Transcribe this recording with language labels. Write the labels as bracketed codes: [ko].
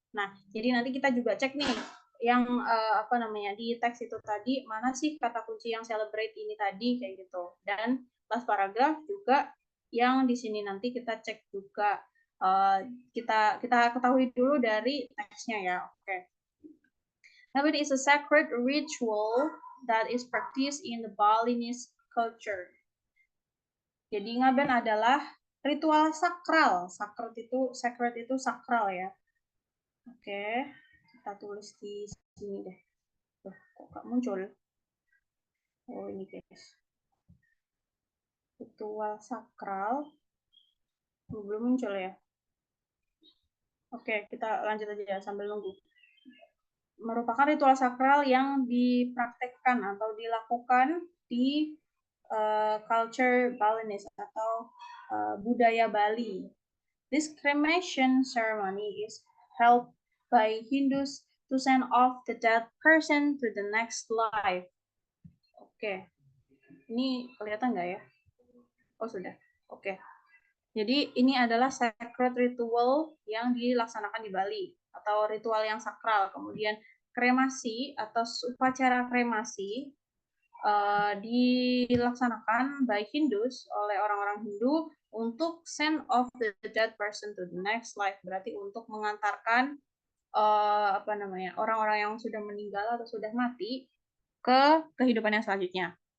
[id] Nah, jadi nanti kita juga cek nih yang apa namanya di teks itu tadi mana sih kata kunci yang celebrate ini tadi kayak gitu. Dan last paragraph juga yang di sini nanti kita cek juga kita ketahui dulu dari teksnya ya. Oke. [en] Ngaben is a sacred ritual that is practiced in the Balinese culture. [id] Jadi Ngaben adalah ritual sakral. Sacred itu sakral ya. Oke, kita tulis di sini deh. Kok gak muncul? [en] Oh ini guys. [id] Ritual sakral. Belum muncul ya. Oke, kita lanjut aja sambil nunggu. Merupakan ritual sakral yang dipraktekkan atau dilakukan di culture Balinese atau budaya Bali. [en] This cremation ceremony is held by Hindus to send off the dead person to the next life. [id] Oke, ini kelihatan nggak ya? Oh sudah, oke. Jadi ini adalah sacred ritual yang dilaksanakan di Bali atau ritual yang sakral. Kemudian kremasi atau upacara kremasi dilaksanakan by Hindus oleh orang-orang Hindu untuk [en] send off the dead person to the next life, [id] berarti untuk mengantarkan apa namanya orang-orang yang sudah meninggal atau sudah mati ke kehidupan yang selanjutnya.